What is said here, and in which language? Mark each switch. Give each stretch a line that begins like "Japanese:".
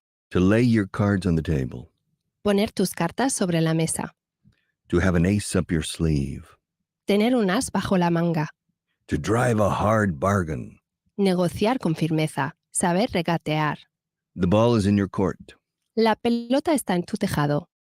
English: To lay your cards on the table.
Spanish: Poner tus cartas sobre la mesa.
English: To have an ace up your sleeve.
Spanish: Tener un as bajo la manga.
English: To drive a hard bargain.
Spanish: Negociar con firmeza. Saber regatear.
English: The ball is in your court.
Spanish: La pelota está en tu tejado.